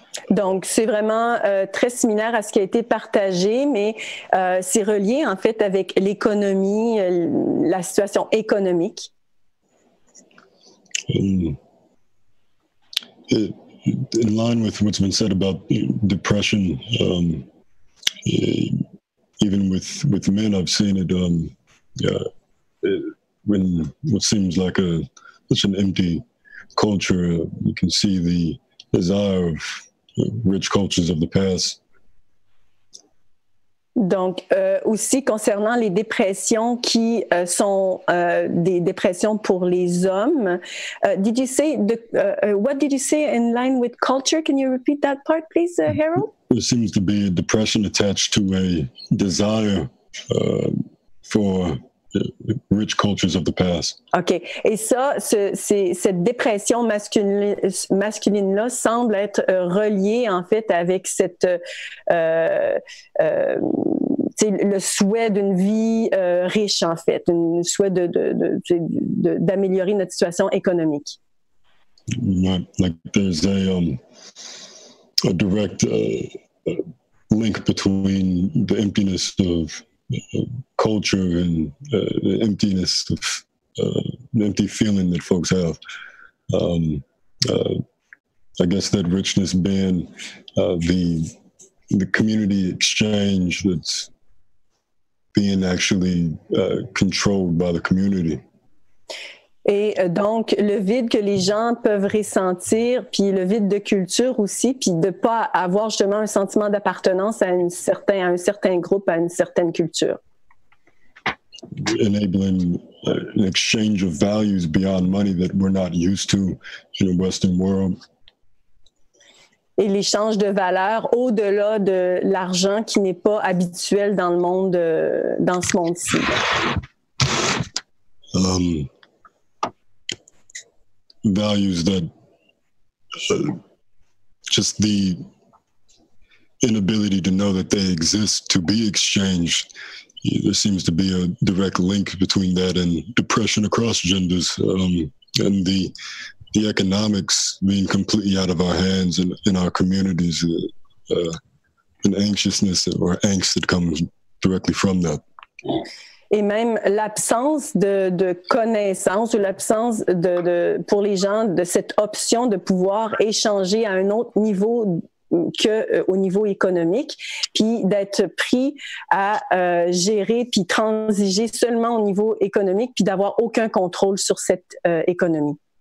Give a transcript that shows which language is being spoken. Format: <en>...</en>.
<fr>Donc, c'est vraiment très similaire à ce qui a été partagé, mais c'est relié en fait avec l'économie, la situation économique.</fr> <en>In line with what's been said about depression, even with men, I've seen it when what seems like such an empty culture. You can see the desire of rich cultures of the past.</en> <fr>Donc, aussi concernant les dépressions qui sont des dépressions pour les hommes,</fr> <en>did you say what did you say in line with culture? Can you repeat that part, please, Harold? There seems to be a depression attached to a desire for rich cultures of the past. OK.</en> <fr>Et ça, cette dépression masculine-là semble être reliée, en fait, avec le souhait d'une vie riche, en fait, un souhait d'améliorer notre situation économique.</fr> <en>Like there's a direct link between the emptiness of culture and the emptiness of the empty feeling that folks have. I guess that richness being the community exchange that's being actually controlled by the community.</en> <fr>Et donc, le vide que les gens peuvent ressentir, puis le vide de culture aussi, puis de ne pas avoir justement un sentiment d'appartenance à un certain groupe, à une certaine culture.</fr> <en>Enabling an exchange of values beyond money that we're not used to in the Western world.</en> <fr>Et l'échange de valeurs au-delà de l'argent qui n'est pas habituel dans le monde, dans ce monde-ci.</fr> <en>Values that just the inability to know that they exist to be exchanged. There seems to be a direct link between that and depression across genders, and the economics being completely out of our hands in our communities, and anxiousness or angst that comes directly from that.</en> <fr>Et même l'absence de connaissance ou l'absence pour les gens de cette option de pouvoir échanger à un autre niveau qu'au niveau économique, puis d'être pris à gérer puis transiger seulement au niveau économique, puis d'avoir aucun contrôle sur cette économie.</fr>